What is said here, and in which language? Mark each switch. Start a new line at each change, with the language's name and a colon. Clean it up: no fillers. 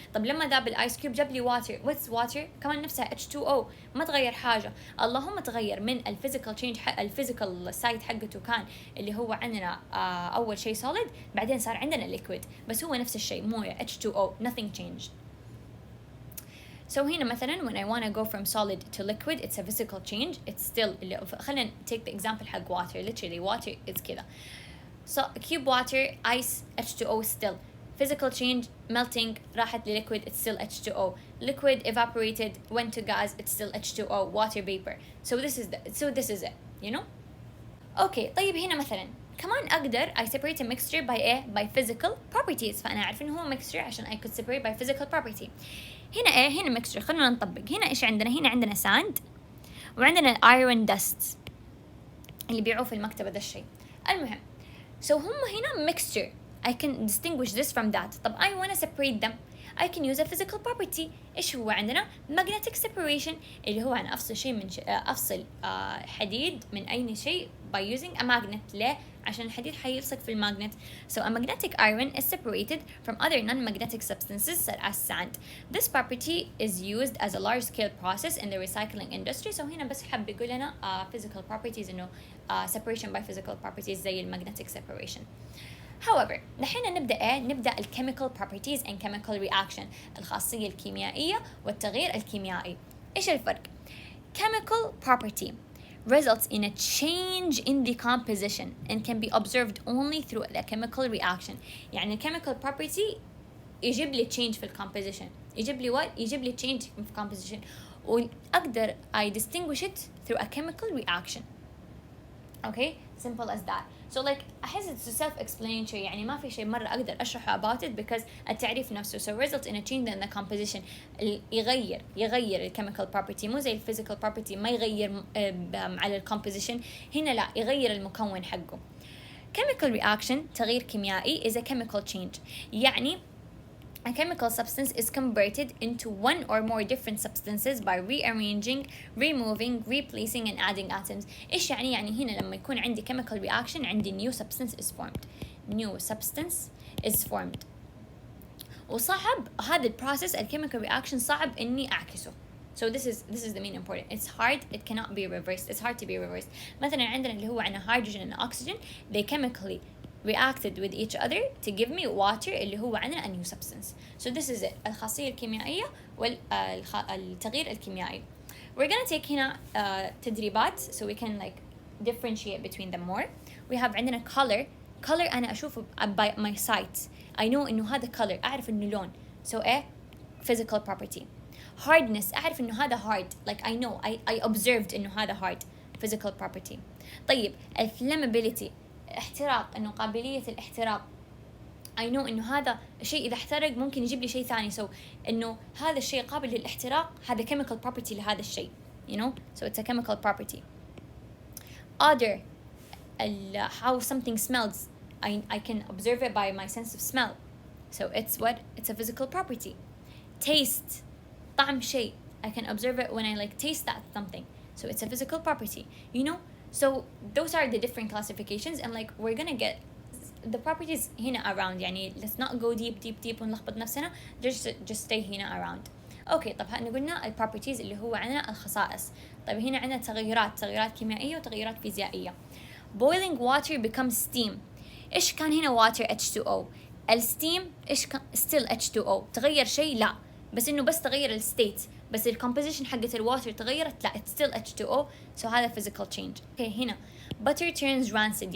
Arabic: طب لما ذاب الايس كيوب جاب لي water،
English: what's water؟
Arabic: كمان نفسها H2O، ما تغير حاجة. اللهم تغير من الفيزيكال تشينج، الفيزيكال سايت حقته كان اللي هو عندنا اول شيء solid، بعدين صار عندنا liquid، بس هو نفس الشيء موية H2O،
English: nothing changed. So
Arabic: هنا مثلا
English: when I want to go from solid to liquid it's a physical change, it's still خلينا take the example حق water. Literally water is كذا. So cube water, ice, H2O still. Physical change, melting, راحت liquid, it's still H2O. Liquid evaporated, went to gas, it's still H2O, water vapor. So this is it, Okay,
Arabic: طيب هنا مثلا كمان أقدر
English: I separate a mixture by by physical properties.
Arabic: فأنا أعرف إنه هو
English: mixture عشان I could separate by physical property.
Arabic: هنا هنا mixture، خلونا نطبق. هنا إيش عندنا؟ هنا عندنا sand وعندنا iron dust اللي بيعوه في المكتبة ذا الشيء.
English: المهم so
Arabic: هم هنا
English: mixture، I can distinguiح this from that. طب I want to separate them، I can use a physical property.
Arabic: إيش هو عندنا؟ magnetic separation، اللي هو أنا أفصل شيء من أفصل حديد من أي شيء
English: by using a magnet.
Arabic: ليه؟ عشان الحديد حيلصق في المagnet.
English: So a magnetic iron is separated from other non-magnetic substances such as sand. This property is used as a large-scale process in the recycling industry. So هنا
Arabic: بس حب يقول لنا
English: physical properties إنه separation by physical properties زي magnetic separation.
Arabic: However نحن نبدأ
English: chemical properties and chemical reaction،
Arabic: الخاصية الكيميائية والتغيير الكيميائي.
English: إيش الفرق؟ Chemical property results in a change in the composition and can be observed only through the chemical reaction.
Arabic: يعني chemical property يجيب لي change في composition. يجيب لي what؟ يجيب لي change في composition، وأقدر
English: I distinguish it through a chemical reaction. Okay, simple as that. So like أحس it's self-explanatory،
Arabic: يعني ما في شيء مرة أقدر أشرحه
English: about it because
Arabic: التعريف نفسه.
English: So result in a change in the composition،
Arabic: يغير ال
English: chemical property،
Arabic: مو زي ال
English: physical property ما يغير على ال composition.
Arabic: هنا لا، يغير المكون حقه.
English: Chemical reaction
Arabic: تغيير كيميائي
English: is a chemical change، يعني a chemical substance is converted into one or more different substances by rearranging, removing, replacing and adding atoms.
Arabic: إيش يعني؟ يعني هنا لما يكون عندي chemical reaction عندي
English: new substance is formed. New substance is formed.
Arabic: وصعب هذا البروسيس الchemical reaction صعب إني أعكسه.
English: So this is the main important. It's hard. It cannot be reversed. It's hard to be reversed.
Arabic: مثلا عندنا اللي هو عندنا hydrogen and oxygen.
English: They chemically reacted with each other to give me water
Arabic: اللي هو عندنا
English: a new substance. So this is it.
Arabic: الخاصية الكيميائية والتغيير الكيميائي.
English: We're gonna take هنا تدريبات so we can like differentiate between them more. We have عندنا color. Color أنا أشوفه by my sight. I know
Arabic: إنه هذا
English: color،
Arabic: أعرف إنه لون.
English: So physical property.
Arabic: Hardness أعرف إنه هذا hard.
English: Like I know I observed إنه هذا hard. Physical property.
Arabic: طيب flammability، احتراق، إنه قابلية الاحتراق.
English: I know
Arabic: إنه هذا الشيء إذا احترق ممكن يجيب لي شيء ثاني. So إنه هذا الشيء قابل للاحتراق، هذا
English: chemical property
Arabic: لهذا الشيء.
English: So it's a chemical property. Odor، how something smells. I can observe it by my sense of smell. So it's a physical property.
Arabic: Taste، طعم شيء.
English: I can observe it when I like taste that something. So it's a physical property. So those are the different classifications, and like we're gonna get the properties هنا around. يعني let's not go deep
Arabic: ونلخبط نفسنا.
English: Just stay هنا around.
Arabic: اوكي طب هنا قلنا البروبرتيز اللي هو عندنا الخصائص. طيب هنا عندنا تغيرات كيميائية وتغيرات فيزيائية.
English: boiling water becomes steam.
Arabic: ايش كان هنا water H2O؟ الستيم ايش كان؟ still H2O. تغير شيء؟ لا، بس انه بس تغير الستيت، بس الكومبوزيشن حقت الواتر تغيرت؟ لا،
English: it's still H2O. so هذا physical change. Okay هنا butter turns rancid.